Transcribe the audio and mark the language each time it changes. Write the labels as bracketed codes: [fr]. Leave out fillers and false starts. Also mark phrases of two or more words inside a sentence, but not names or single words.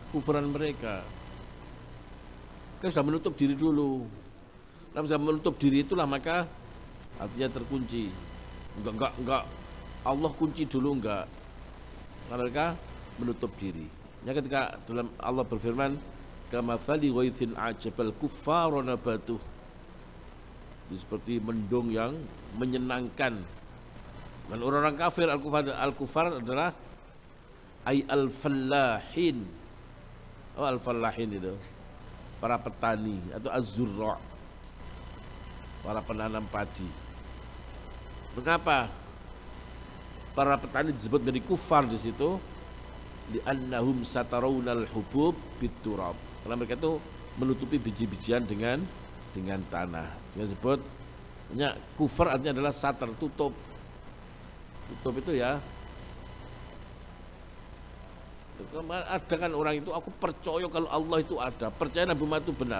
[id] Kufuran mereka. Kan sudah menutup diri dulu. Kalau sudah menutup diri itulah maka hatinya terkunci. Enggak. Allah kunci dulu enggak. Mereka menutup diri. Ya ketika dalam Allah berfirman, [ar] كمثل غيث أعجب الكفار نباته. [id] Seperti mendung yang menyenangkan. Dan orang-orang kafir, al-kufar adalah al-fallahin. Al-fallahin itu para petani atau az-zurra', para penanam padi. Mengapa para petani disebut menjadi kufar di situ? [ar] لأنهم ستروا الحبوب بالتراب. [id] Karena mereka itu menutupi biji-bijian dengan tanah. Sehingga disebut kufar artinya adalah satar, tutup. Tutup itu ya. Ada kan orang itu, aku percaya kalau Allah itu ada, percaya Nabi Muhammad itu benar.